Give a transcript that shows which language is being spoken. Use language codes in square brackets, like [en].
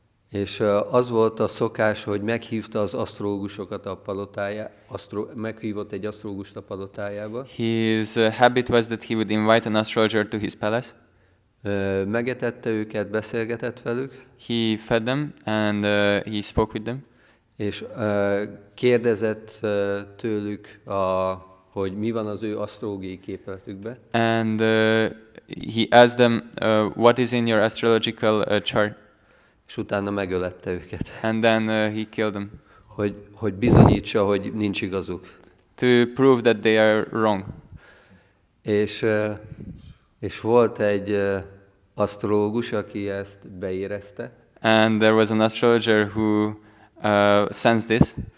[hu] És az volt a szokás, hogy meghívta az asztrológusokat a palotájába, meghívott egy asztrológust a palotájába. [en] His habit was that he would invite an astrologer to his palace. [hu] Megetette őket, beszélgetett velük. [en] He fed them and he spoke with them. [hu] És kérdezett tőlük, hogy mi van az ő asztrológiai képletükben. [en] And he asked them, what is in your astrological chart? [hu] És utána megölette őket. [en] And then he killed them. [hu] Hogy bizonyítsa, hogy nincs igazuk. [en] To prove that they are wrong. [hu] És volt egy asztrológus, aki ezt beérezte. [en] And there was an astrologer who sensed this.